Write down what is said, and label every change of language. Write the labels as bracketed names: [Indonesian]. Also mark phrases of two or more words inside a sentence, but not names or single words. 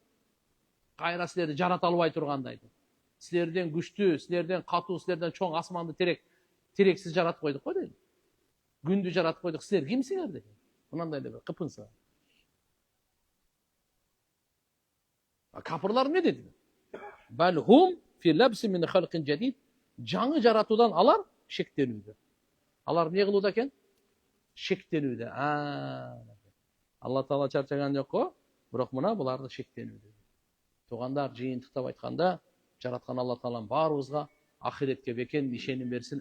[Kyrgyz] Кайра силерди жарата албай тургандай дейт. Силерден күчтүү, силерден катуу, силерден чоң асманды терексиз жаратып койдук го дейт. Күндү жаратып койдук, силер кимсиңер дейт. Мынандай эле бир кыпынса. Капырлар эмне деди? [Arabic] بل هم في لبس من خلق جديد. [Kyrgyz] Жаңы жаратуудан алар шектенүүдө. Алар эмне кылууда экен? Шектенүүдө. Алла Таала чарчаган жок го, бирок мына буларды шектенүүдө. Туугандар, жыйынтыктап айтканда, жараткан Алла Таалам баарыбызга ахиретке бекен ишеним берсин.